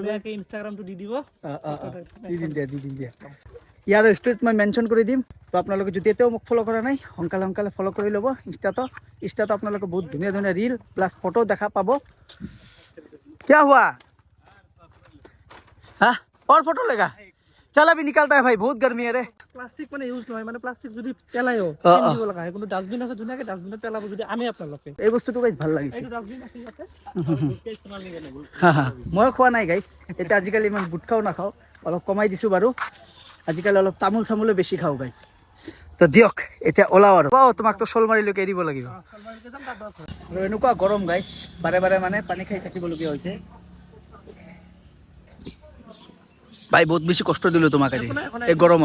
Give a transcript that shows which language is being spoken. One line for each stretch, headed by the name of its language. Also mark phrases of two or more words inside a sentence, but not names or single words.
Assamese: ইনষ্টাগ্ৰামটো দি দিব দি দিম দিয়া ইয়াৰ ষ্টৰিত মই মেনশ্যন কৰি দিম তো আপোনালোকে যদি এতিয়াও মোক ফ'ল' কৰা নাই সোনকালে ফ'ল' কৰি ল'ব ইনষ্টাতো আপোনালোকে বহুত ধুনীয়া ধুনীয়া ৰীল প্লাছ ফটো দেখা পাব
Hindi: क्या हुआ हाँ और फोटो लेगा चल अभी निकलता है भाई बहुत गर्मी है रे
Assamese: প্লাষ্টিক মানে ইউজ নহয় মানে প্লাষ্টিক যদি পেলায়ও অ, অ। দিব লগা হয় কোনো ডাষ্টবিন আছে ধুনীয়াকে ডাষ্টবিনত পেলাব যদি আমি আপোনালোকে এই বস্তুটো গাইছ ভাল লাগিছে এইটো ডাষ্টবিন আছে ইয়াতে
Hindi: गुटका इस्तेमाल नहीं करना
Assamese: হা হা মই খোৱা নাই গাইছ এতিয়া আজিকালি ইমান গুটখাও নাখাওঁ অলপ কমাই দিছোঁ বাৰু আজিকালি অলপ তামোল চামোলো বেছি খাওঁ গাইছ তো দিয়ক এতিয়া ওলাও আৰু তোমাক তো শ'লমাৰীলৈকে এৰিব লাগিব চলমাৰিতে যাম তাৰ পৰা আৰু এনেকুৱা গৰম গাইছ বাৰে বাৰে মানে পানী খাই থাকিবলগীয়া হৈছে ভাই বহুত বেছি কষ্ট দিলোঁ তোমাক আজি এই গৰমত